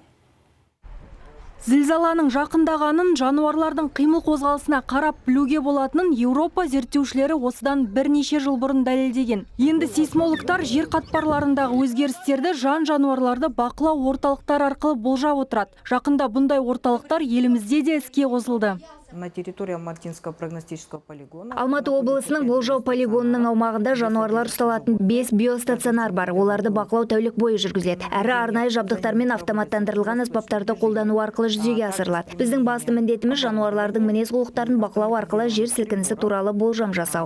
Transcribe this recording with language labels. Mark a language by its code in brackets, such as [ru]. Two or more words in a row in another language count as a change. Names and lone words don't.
[kk] Зілзаланың жақындағанын, жануарлардың қимыл қозғалысына қарап білуге болатынын Еуропа зерттеушілері осыдан бірнеше жыл бұрын дәлелдеген. Енді сейсмологтар жер қатпарларындағы өзгерістерді жан-жануарларды бақылау орталықтар арқылы болжап отырады. Жақында бұндай орталықтар елімізде де іске қосылды. [ru] На территории Алматинского прогностического полигона. [kk] Алматы облысының болжау полигонының аумағында жануарлар ұсталатын 5 биостационар бар. Оларды бақылау тәулік бойы жүргізіледі. Әрі арнайы жабдықтармен автоматтандырылған аспаптарды қолдану арқылы жүзеге асырылады. Біздің басты міндетіміз жануарлардың мінез-құлықтарын бақылау арқылы жер сілкінісі туралы болжам жасау.